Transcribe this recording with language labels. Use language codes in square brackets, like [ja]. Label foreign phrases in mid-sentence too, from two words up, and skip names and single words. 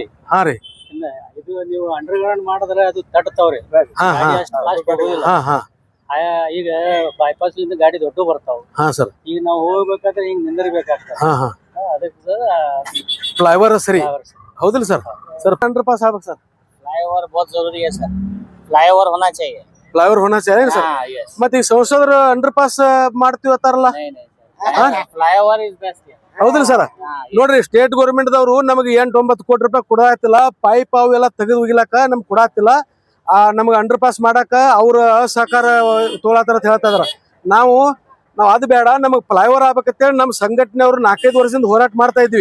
[kn] ಹಾ ರೀ. ಇದು ನೀವು ಅಂಡರ್ಗ್ರೌಂಡ್ ಮಾಡಿದ್ರೆ ಅದು ತಟ್ಟತಾವ್ರಿ. ಈಗ ಬೈಪಾಸ್ ಲಿಂದ ಗಾಡಿ ದೊಡ್ಡ ಬರ್ತಾವ. ಈಗ ನಾವು ಹೋಗ್ಬೇಕಾದ್ರೆ ಹಿಂಗ್ ನಿಂದಿರ್ಬೇಕಾಗ್ತದೆ. ಅದಕ್ಕೆ ಸರ್ ಫ್ಲೈವರ್ ಸರಿ, ಹೌದಿಲ್ಲ ಸರ್? ಸರ್ [en] under pass [kn] ಆಗ್ಬೇಕು ಸರ್. [hi] फ्लाईओवर बहुत जरूरी है सर. फ्लाईओवर होना चाहिए. फ्लाईओवर होना चाहिए सर. [kn] ಮತ್ತೆ ಈ ಸಂಸದರು [en] under pass [kn] ಮಾಡ್ತೀವಿ ಅಂತಾರಲ್ಲ, [en] flyover is best. [kn] ಹೌದಿಲ್ಲ ಸರ್? ನೋಡ್ರಿ, [en] state government [kn] ದವರು ನಮಗೆ 8-9 ಕೋಟಿ ರೂಪಾಯಿ ಕೊಡಾತಿಲ್ಲ. ಪೈಪ್ ಅವು ಎಲ್ಲ ತೆಗೆದು ಹೋಗಿಲಾಕ ನಮ್ಗೆ ಕೊಡಾತಿಲ್ಲ. ನಮ್ಗೆ [en] under pass [kn] ಮಾಡಾಕ ಅವ್ರ ಸಹಕಾರ ತೋಳತಾರ ಅಂತ ಹೇಳ್ತಾ ಇದಾರ. ನಾವು ಅದು ಬೇಡ, ನಮಗ್ ಫ್ಲೈಓವರ್ ಆಗ್ಬೇಕಂತೇಳಿ ನಮ್ಮ ಸಂಘಟನೆಯವರು 4-5 ವರ್ಷದಿಂದ ಹೋರಾಟ ಮಾಡ್ತಾ ಇದ್ವಿ.